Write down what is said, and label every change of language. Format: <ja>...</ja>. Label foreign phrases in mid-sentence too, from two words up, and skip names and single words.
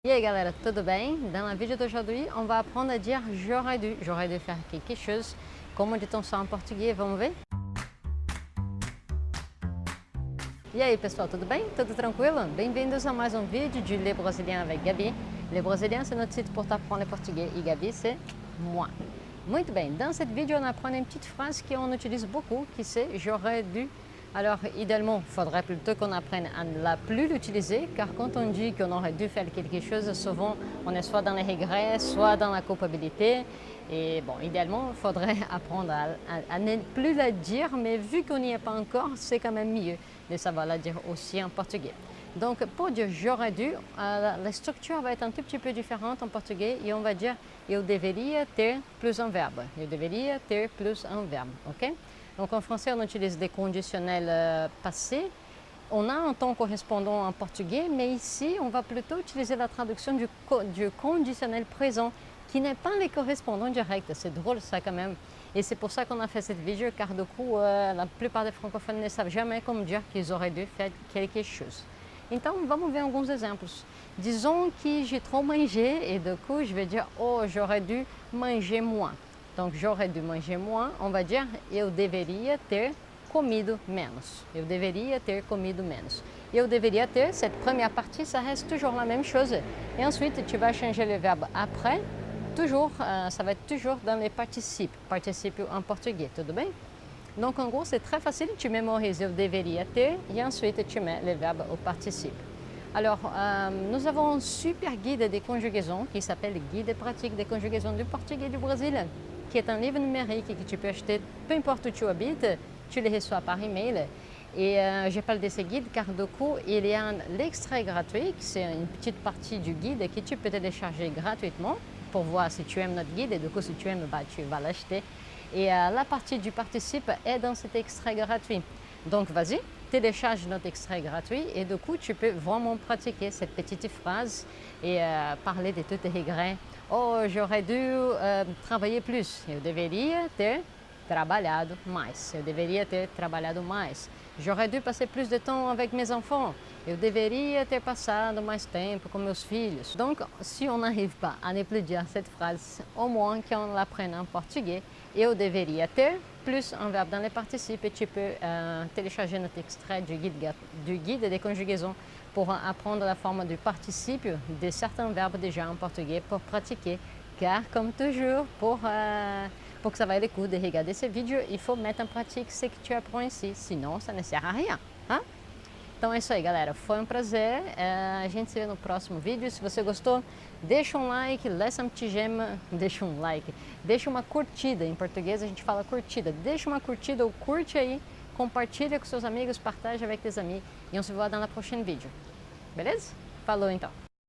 <pt>E aí galera, tudo bem?</pt> <fr>Dans la vidéo d'aujourd'hui, on va apprendre à dire j'aurais dû faire quelque chose. Como dit-on ça en portugais?</fr> <pt>Vamos ver? E aí pessoal, tudo bem? Tudo tranquilo? Bem-vindos a mais um vídeo de Le Brésilien avec Gabi.</pt> <fr>Le Brésilien, c'est notre site pour t'apprendre le portugais et Gabi, c'est moi.</fr> <pt>Muito bem,</pt> <fr>dans cette vidéo, on apprend une petite phrase qu'on utilise beaucoup, qui c'est j'aurais dû. Alors, idéalement, il faudrait plutôt qu'on apprenne à ne la plus l'utiliser, car quand on dit qu'on aurait dû faire quelque chose, souvent, on est soit dans les regrets, soit dans la culpabilité. Et bon, idéalement, il faudrait apprendre à ne plus la dire, mais vu qu'on n'y est pas encore, c'est quand même mieux de savoir la dire aussi en portugais. Donc, pour dire j'aurais dû, la structure va être un tout petit peu différente en portugais et on va dire</fr> <pt>eu deveria ter</pt> <fr>plus un verbe.</fr> <pt>Eu deveria ter</pt> <fr>plus un verbe, ok? Donc en français, on utilise des conditionnels passés. On a un temps correspondant en portugais, mais ici, on va plutôt utiliser la traduction du conditionnel présent, qui n'est pas les correspondants directs. C'est drôle ça quand même. Et c'est pour ça qu'on a fait cette vidéo, car du coup, la plupart des francophones ne savent jamais comment dire qu'ils auraient dû faire quelque chose.</fr> <pt>Então, vamos ver alguns exemplos.</pt> <fr>Disons que j'ai trop mangé et du coup, je vais dire « Oh, j'aurais dû manger moins ». Donc, j'aurais dû manger moins, on va dire</fr> <pt>eu deveria ter comido menos. Eu deveria ter comido menos. Eu deveria ter,</pt> <fr>cette première partie, ça reste toujours la même chose. Et ensuite, tu vas changer le verbe après. Toujours, ça va être toujours dans les participes. Participes en portugais,</fr> <pt>tudo bem?</pt> <fr>Donc, en gros, c'est très facile. Tu mémorises</fr> <pt>eu deveria ter</pt> <fr>et ensuite tu mets le verbe au participe. Alors, nous avons un super guide des conjugaisons qui s'appelle Guide pratique des conjugaisons du portugais du Brésil, qui est un livre numérique que tu peux acheter peu importe où tu habites, tu le reçois par email. Et je parle de ce guide car du coup, il y a l'extrait gratuit, c'est une petite partie du guide que tu peux télécharger gratuitement pour voir si tu aimes notre guide et du coup, si tu aimes, bah, tu vas l'acheter. Et la partie du participe est dans cet extrait gratuit. Donc, vas-y, télécharge notre extrait gratuit et du coup, tu peux vraiment pratiquer cette petite phrase et parler de tous tes regrets. Oh, j'aurais dû travailler plus.</fr> <pt>Eu deveria ter trabalhado mais. Eu deveria ter trabalhado mais.</pt> <fr>J'aurais dû passer plus de temps avec mes enfants.</fr> <pt>Eu deveria ter passado mais tempo com meus filhos.</pt> <fr>Donc, si on n'arrive pas à ne plus dire cette phrase, au moins qu'on l'apprenne en portugais,</fr> <pt>eu deveria ter,</pt> <fr>plus un verbe dans les participes, et tu peux télécharger notre extrait du guide des conjugaisons pour apprendre la forme du participe de certains verbes déjà en portugais pour pratiquer. Car, comme toujours, pour que ça vaille le coup de regarder ces vidéos, il faut mettre en pratique ce que tu apprends ici, sinon ça ne sert à rien. Hein?</fr> <pt>Então é isso aí, galera. Foi um prazer. A gente se vê no próximo vídeo. Se você gostou, deixa um like,</pt> <fr>laisse un petit j'aime,</fr> <pt>deixa um like, deixa uma curtida. Em português a gente fala curtida. Deixa uma curtida ou curte aí, compartilha com seus amigos,</pt> <fr>partage avec tes amis. E on se voit dans la prochaine vidéo.</fr> <pt>Beleza? Falou então!</pt>